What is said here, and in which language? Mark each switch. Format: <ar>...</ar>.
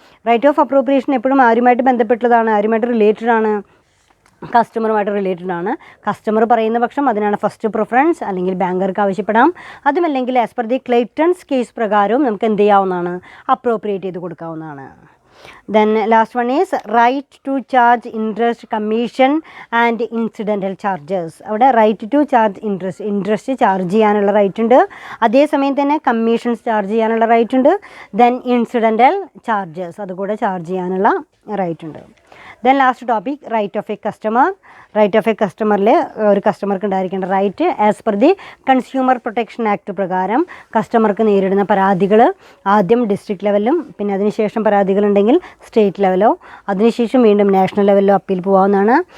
<ml>Right of appropriation എപ്പോഴും ആരുമായിട്ട് ബന്ധപ്പെട്ടതാണ്, ആരുമായിട്ട് റിലേറ്റഡ് ആണ്, കസ്റ്റമറുമായിട്ട് റിലേറ്റഡ് ആണ്. കസ്റ്റമർ പറയുന്ന പക്ഷം അതിനാണ് ഫസ്റ്റ് പ്രിഫറൻസ്, അല്ലെങ്കിൽ ബാങ്കർക്ക് ആവശ്യപ്പെടാം. അതുമല്ലെങ്കിൽ</ml> <en>as per the client's case</en> <ml>പ്രകാരവും നമുക്ക് എന്ത് ചെയ്യാവുന്നതാണ്, അപ്രോപ്രിയേറ്റ് ചെയ്ത് കൊടുക്കാവുന്നതാണ്.</ml> <en>Then last one is right to charge interest, commission and incidental charges.</en> <ml>അവിടെ</ml> <en>right to charge interest</en> <ml>charge ചെയ്യാനുള്ള റൈറ്റ് ഉണ്ട്. അതേസമയം തന്നെ കമ്മീഷൻസ് ചാർജ് ചെയ്യാനുള്ള റൈറ്റ് ഉണ്ട്. ദെൻ ഇൻസിഡൻ്റൽ ചാർജസ് അതുകൂടെ ചാർജ് ചെയ്യാനുള്ള റൈറ്റ് ഉണ്ട്.</ml> <en>Then last topic write off a customer.</en> <ml>Right of A കസ്റ്റമറിൽ ഒരു കസ്റ്റമർക്ക് ഉണ്ടായിരിക്കേണ്ട right as per the consumer protection act പ്രകാരം കസ്റ്റമർക്ക് നേരിടുന്ന പരാതികൾ ആദ്യം ഡിസ്ട്രിക്ട് ലെവലിലും പിന്നെ അതിനുശേഷം പരാതികളുണ്ടെങ്കിൽ സ്റ്റേറ്റ് ലെവലോ അതിനുശേഷം വീണ്ടും നാഷണൽ ലെവലിലോ അപ്പീൽ പോകാവുന്നതാണ്.</ml>